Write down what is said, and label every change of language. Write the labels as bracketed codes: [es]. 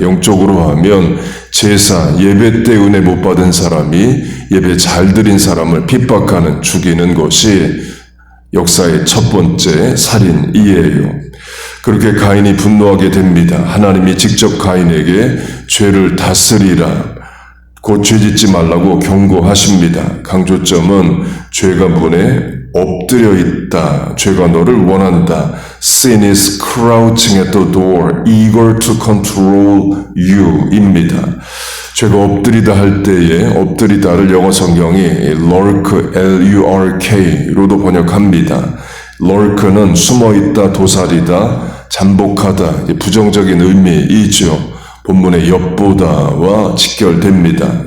[ko] 영적으로 하면 제사, 예배 때 은혜 못 받은 사람이 예배 잘 드린 사람을 핍박하는, 죽이는 것이 역사의 첫 번째 살인이에요. 그렇게 가인이 분노하게 됩니다. 하나님이 직접 가인에게 죄를 다스리라, 곧 죄짓지 말라고 경고하십니다. 강조점은 죄가 문에 엎드려 있다. 죄가 너를 원한다. [en] Sin is crouching at the door, eager to control you [ko] 입니다. 죄가 엎드리다 할 때에 엎드리다를 영어 성경이 lurk, L-U-R-K로도 번역합니다. lurk는 숨어있다, 도사리다, 잠복하다, 부정적인 의미이죠. 본문의 엿보다와 직결됩니다.